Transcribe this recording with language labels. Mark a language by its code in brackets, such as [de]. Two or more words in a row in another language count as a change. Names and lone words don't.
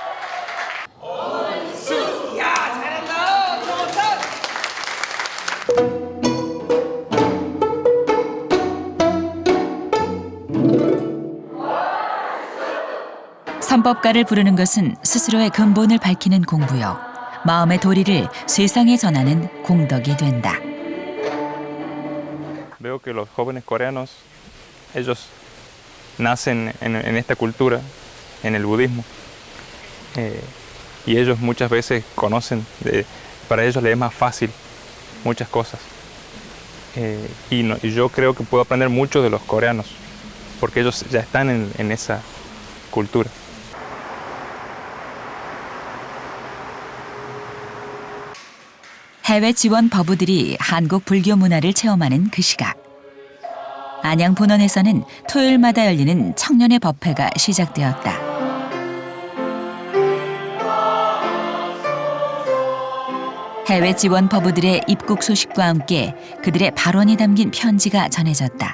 [ko] 선법가를 부르는 것은 스스로의 근본을 밝히는 공부요. 마음의 도리를 세상에 전하는 공덕이 된다. [es] Veo que los jóvenes coreanos, ellos nacen en esta cultura, en el budismo, y ellos muchas veces conocen, para ellos les es más fácil muchas cosas. Y yo creo que puedo aprender mucho de los coreanos, porque ellos ya están en esa cultura. [ko] 해외 지원 법우들이 한국 불교 문화를 체험하는 그 시각. 안양 본원에서는 토요일마다 열리는 청년의 법회가 시작되었다. 해외 지원 법우들의 입국 소식과 함께 그들의 발언이 담긴 편지가 전해졌다.